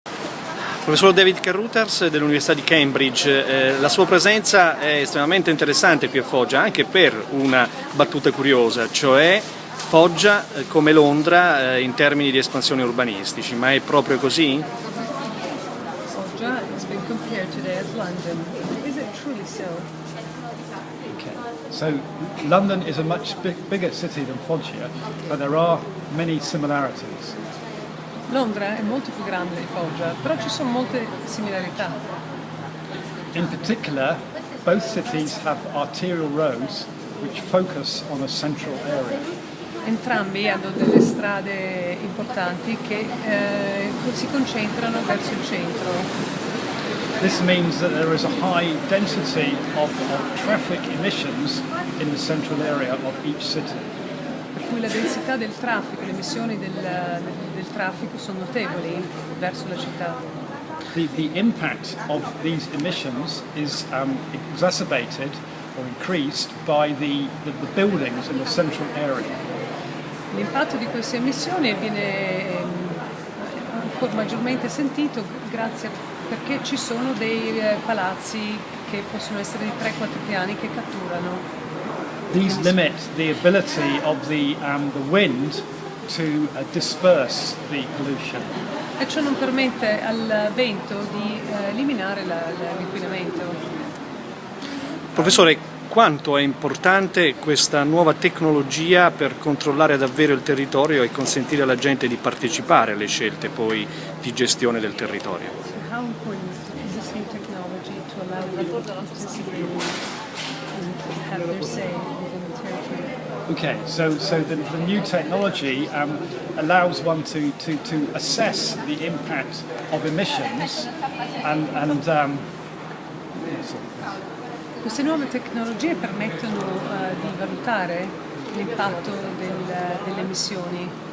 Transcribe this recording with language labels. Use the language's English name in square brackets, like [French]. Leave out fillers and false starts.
[Italian] Professor David Carruthers dell'Università di Cambridge, la sua presenza è estremamente interessante qui a Foggia anche per una battuta curiosa, cioè Foggia come Londra in termini di espansione urbanistici, ma è proprio così? [English] Foggia has been compared today as London. Is it truly so? Okay. So London is a much bigger city than Foggia, but there are many similarities. [Italian] Londra è molto più grande di Foggia, però ci sono molte similarità. [English] In particular, both cities have arterial roads which focus on a central area. [Italian] Entrambi hanno delle strade importanti che si concentrano verso il centro. [English] This means that there is a high density of traffic emissions in the central area of each city. [Italian] Per cui la densità del traffico, le emissioni del traffico sono notevoli verso la città. [English] The impact of these emissions is exacerbated or increased by the buildings in the central area. [Italian] L'impatto di queste emissioni viene ancora maggiormente sentito perché ci sono dei palazzi che possono essere di 3-4 piani che catturano. [English] These limit the ability of the wind to disperse the pollution. [Italian] E ciò non permette al vento di eliminare l'inquinamento. Professore, quanto è importante questa nuova tecnologia per controllare davvero il territorio e consentire alla gente di partecipare alle scelte poi di gestione del territorio? [English] How important is this new technology to allow people to participate and have their say within the territory? Okay, so the new technology allows one to assess the impact of emissions and [Italian] Queste nuove tecnologie permettono di valutare l'impatto delle emissioni.